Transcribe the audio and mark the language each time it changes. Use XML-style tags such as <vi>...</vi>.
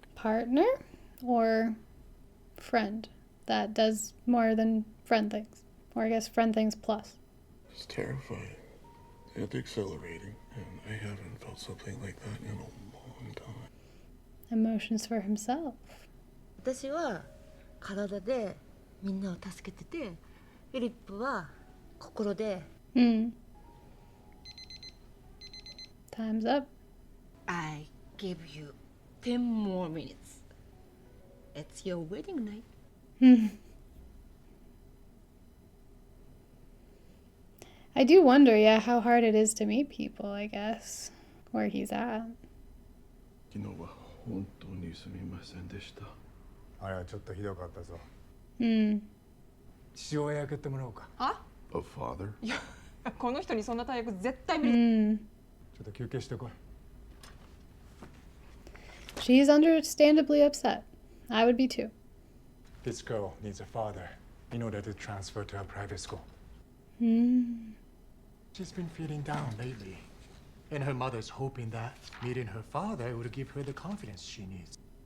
<en>Partner or friend that does more than friend things? Or I guess friend things plus. It's terrifying and exhilarating, and I haven't felt something like that in a long time. Emotions for himself.</en> <ja>私は体でみんなを助けてて、フィリップは心で。 Hmm.</ja> <en>Time's up. I give you 10 more minutes. It's your wedding night. I do wonder, yeah, how hard it is to meet people, I guess, where he's at.</en> <ja>昨日は本当にすみませんでした。あれはちょっとひどかったぞ。 Hmm. 父親役ってもらおうか。あ</ja> <en>A father?</en> <ja>いや、この人にそんな大役絶対無理。 Hmm. ちょっと休憩してこい。</ja> <en>She's understandably upset. I would be too. This girl needs a father in order to transfer to a private school. Hmm. She's been feeling down lately, and her mother's hoping that meeting her father would give her the confidence she needs.</en>